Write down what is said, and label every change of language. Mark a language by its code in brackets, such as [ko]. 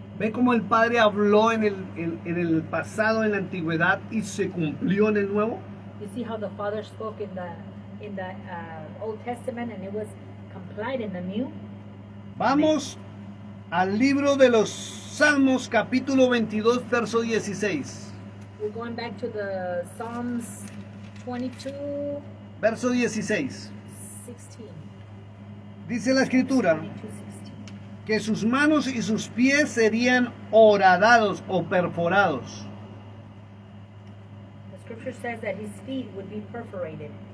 [es] Ve cómo el Padre habló en el pasado, en la antigüedad, y se cumplió en el Nuevo. [en] You see how the Father spoke in the Old Testament, and it was complied in the New. [es] Vamos al libro de los Salmos, capítulo 22, verso 16. [en] We're going back to the Psalms 22, [es] Verso 16. [en] 16. [es] Dice la escritura [en] 22, 16. [es] que sus manos y sus pies serían horadados o perforados. [en] The scripture says that his feet would be perforated.